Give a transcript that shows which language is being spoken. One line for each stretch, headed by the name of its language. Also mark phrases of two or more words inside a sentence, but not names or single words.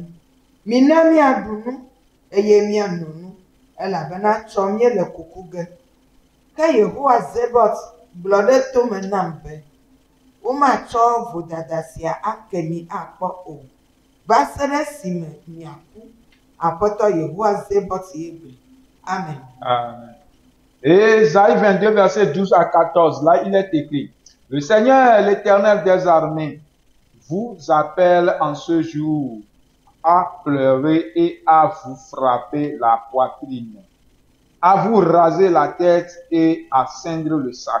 Ewe: Mina miaɖu nu, eye miano nu, elabena tsɔm míele kuku ge. Ke Yehowa Zebot gblɔ ɖe tome nam be, womatsɔ vodada sia ake mi akpɔ o, va se ɖe esime miaku. Aƒetɔ Yehowa Zebot ye gblɔ. Amen. Amen.
French: Et Ésaïe 22, versets 12 à 14, là il est écrit, le Seigneur, l'Éternel des armées, vous appelle en ce jour à pleurer et à vous frapper la poitrine, à vous raser la tête et à ceindre le sac.